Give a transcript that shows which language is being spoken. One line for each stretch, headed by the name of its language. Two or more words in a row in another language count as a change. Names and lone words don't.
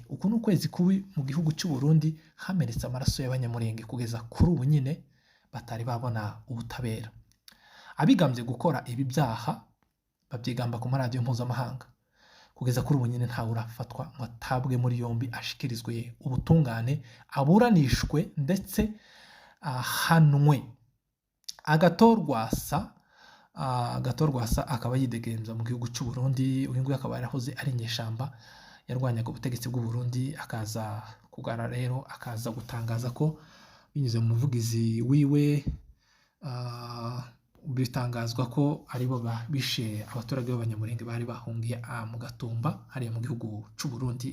Kinyarwanda: Uku ni ukwezi kubi mu gihugu cy'u Burundi, hamenetse amaraso y'abanyamurenge kugeza kuri ubu nyine batari babona ubutabera. Abigambye gukora ibi byaha babyigamba ku maradiyo mpuzamahanga, kugeza kuri ubu nyine ntawe urafatwa ngo atabwe muri yombi, ashikirizwe ubutungane, aburanishwe ndetse ahanwe. Agathon Rwasa akaba yidegemza mu gihugu cy'u Burundi. Uyu nguyu akaba yarahoze ari inyeshyamba yarwanyaga ubutegetsi bw'u Burundi, akaza kugara rero akaza gutangaza ko binyuze mu muvugizi wiwe, bitangazwa ko aribo bishe abaturage b'abanyamurenge bari bahungiye mu Gatumba hariya mu gihugu cy'u Burundi.